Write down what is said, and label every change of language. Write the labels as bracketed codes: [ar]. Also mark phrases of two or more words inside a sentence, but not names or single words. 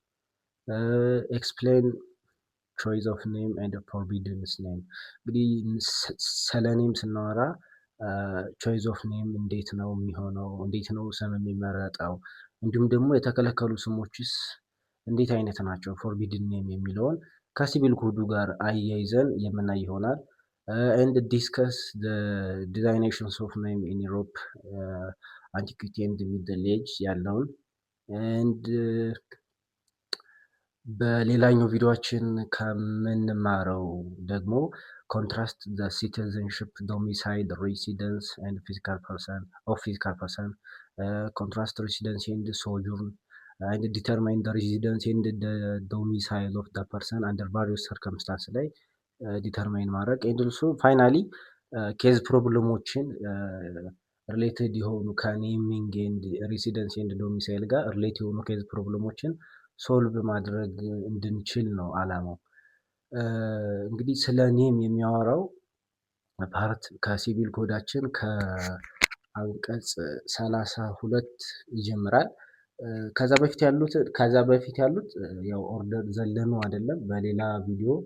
[en] explain choice of name and forbiddance name። [am] እንግዲህ ስለ ኔም ስናወራ [en] choice of name [am] እንዴት ነው የሚሆነው፣ እንዴት ነው ስም የሚመረጠው፣ እንዲሁም ደግሞ የተከለከሉ ስሞችስ እንዴት አይነት ናቸው፣ [en] forbidden name [am] የሚለውን ከሲቪል ኮዱ ጋር አያይዘን የምናይ ይሆናል። [en] and discuss designations of name in Europe antiquity and middle age [am] ያለውን ኤንድ በሌላኛው ቪዲዮችን ከምንማረው ደግሞ [en] contrast the citizenship domicile residence and physical person contrast residence and sojourn and determine the residence and the domicile of the person under various circumstances [am] ላይ ዲተርማይን ማድረግ [en] and also finally case problems [am] ሪሌትድ የሆኑ [en] naming and residence and domicile [am] ጋር ሪሌት የሆኑ [en] case problems [am] ሶልቭ ማድረግ እንድንችል ነው አላማው። እንግዲህ ስለ ኔም የሚያወራው ፓርት ከሲቪል ኮዳችን ከአንቀጽ 32 ይጀምራል። ከዛ በፊት ያሉት ያው ኦርደር ዘለኑ አይደለም፣ በሌላ ቪዲዮ